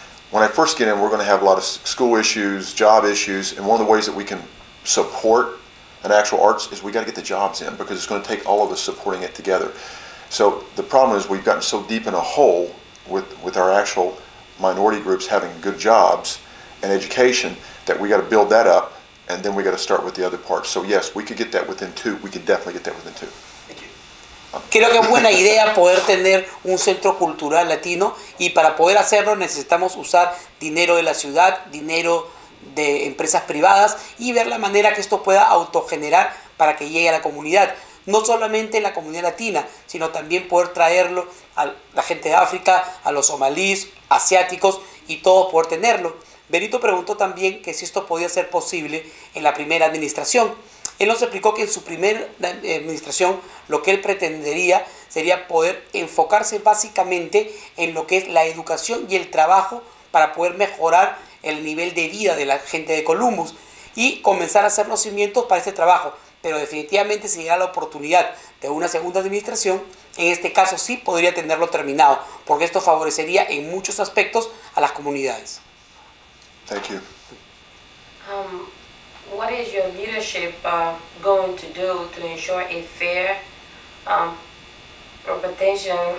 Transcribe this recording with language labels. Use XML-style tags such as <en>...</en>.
<en>When I first get in, we're going to have a lot of school issues, job issues, and one of the ways that we can support an actual arts is we got to get the jobs in, because it's going to take all of us supporting it together. So the problem is we've gotten so deep in a hole with our actual minority groups having good jobs and education that we got to build that up, and then we got to start with the other parts. So yes, we could get that within 2. We could definitely get that within 2. Thank you.</en> <es>Creo que es buena idea poder tener un centro cultural latino, y para poder hacerlo necesitamos usar dinero de la ciudad, dinero de empresas privadas, y ver la manera que esto pueda autogenerar para que llegue a la comunidad. No solamente en la comunidad latina, sino también poder traerlo a la gente de África, a los somalíes, asiáticos, y todos poder tenerlo. Benito preguntó también que si esto podía ser posible en la primera administración. Él nos explicó que en su primera administración lo que él pretendería sería poder enfocarse básicamente en lo que es la educación y el trabajo para poder mejorar el nivel de vida de la gente de Columbus y comenzar a hacer los cimientos para este trabajo. Pero definitivamente si llega la oportunidad de una segunda administración, en este caso sí podría tenerlo terminado, porque esto favorecería en muchos aspectos a las comunidades.</es> <en>Thank you. What is your leadership going to do to ensure a fair representation?</en>